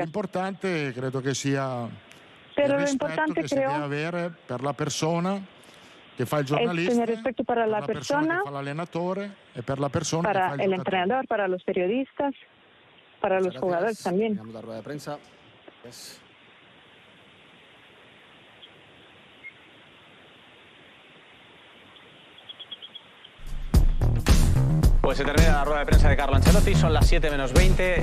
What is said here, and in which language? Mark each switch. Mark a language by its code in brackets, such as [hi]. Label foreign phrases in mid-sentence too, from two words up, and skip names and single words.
[it] L'importante credo che sia [es] Pero [it] il [es] lo [it] rispetto [es] importante [it] che si deve [es] creo [it] avere per la persona che fa il [es] es [it] giornalista, [es] tener respeto para [it] per la [es] la persona [it] persona, che fa l'allenatore e per la persona che [es] para [it] fa il [es] el [it] giocatore. [es] entrenador, para los periodistas, para los jugadores también. Terminamos la rueda de prensa. Pues se termina la rueda de prensa de Carlo Ancelotti, son las 7 menos 20.